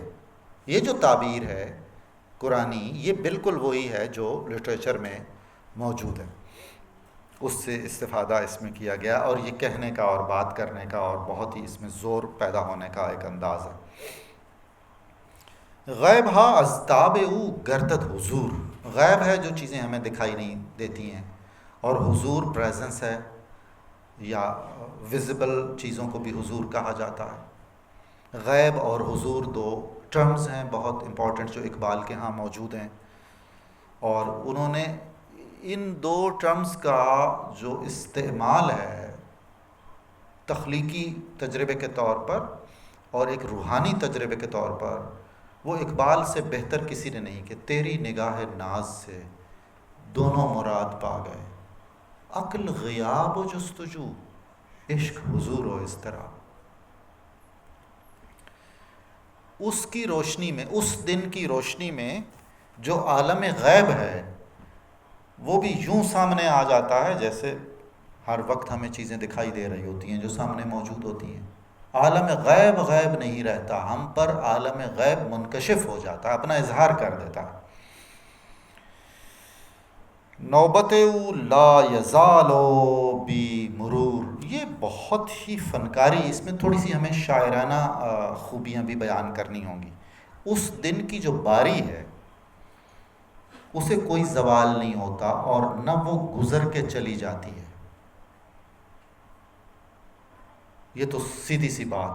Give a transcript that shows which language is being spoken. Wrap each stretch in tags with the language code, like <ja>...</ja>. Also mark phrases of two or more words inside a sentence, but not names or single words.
<ur>یہ جو تعبیر ہے قرآنی، یہ بالکل وہی ہے جو لٹریچر میں موجود ہے. اس سے استفادہ اس میں کیا گیا، اور یہ کہنے کا اور بات کرنے کا اور بہت ہی اس میں زور پیدا ہونے کا ایک انداز ہے.</ur> <fa>غیب ہا از تاب او گردد حضور.</fa> <ur>غیب ہے جو چیزیں ہمیں دکھائی نہیں دیتی ہیں، اور حضور پریزنس ہے، یا ویزیبل چیزوں کو بھی حضور کہا جاتا ہے. غیب اور حضور 2 ٹرمز ہیں بہت امپورٹنٹ جو اقبال کے ہاں موجود ہیں، اور انہوں نے ان 2 ٹرمز کا جو استعمال ہے تخلیقی تجربے کے طور پر اور ایک روحانی تجربے کے طور پر، وہ اقبال سے بہتر کسی نے نہیں کہ</ur> <fa>تیری نگاہ ناز سے دونوں مراد پا گئے، عقل غیاب و جستجو، عشق حضور و اضطراب.</fa> <ur>اس کی روشنی میں، اس دن کی روشنی میں جو عالم غیب ہے وہ بھی یوں سامنے آ جاتا ہے جیسے ہر وقت ہمیں چیزیں دکھائی دے رہی ہوتی ہیں جو سامنے موجود ہوتی ہیں. عالم غیب غیب نہیں رہتا، ہم پر عالم غیب منکشف ہو جاتا ہے، اپنا اظہار کر دیتا ہے.</ur> <fa>نوبت او لا یزالو بی مرور.</fa> <ur>یہ بہت ہی فنکاری، اس میں تھوڑی سی ہمیں شاعرانہ خوبیاں بھی بیان کرنی ہوں گی. اس دن کی جو باری ہے اسے کوئی زوال نہیں ہوتا، اور نہ وہ گزر کے چلی جاتی ہے. یہ تو سیدھی سی بات ہے.</ur>